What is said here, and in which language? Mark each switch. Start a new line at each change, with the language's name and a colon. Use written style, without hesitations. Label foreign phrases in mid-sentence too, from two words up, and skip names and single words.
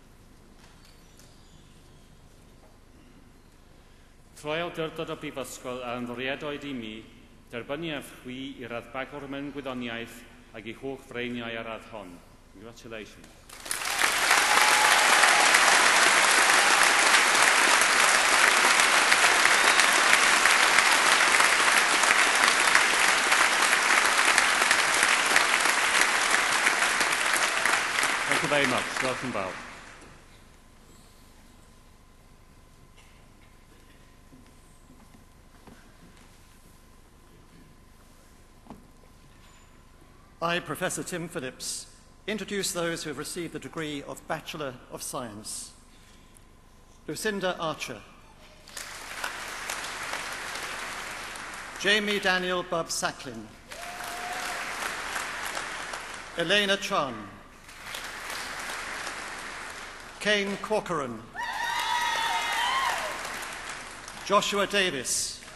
Welsh: Troi awdurdod o brifysgol a ymddoriedwyd I mi, derbyniaf chwi I raddbagwr mewn gwyddoniaeth ac I holl freiniau ar radd hon.
English: Congratulations. Thank you very much. Welcome back. I, Professor Tim Phillips, introduce those who have received the degree of Bachelor of Science. Lucinda Archer. Jamie Daniel Bub Sacklin. Elena Chan. Kane Corcoran. Joshua Davis.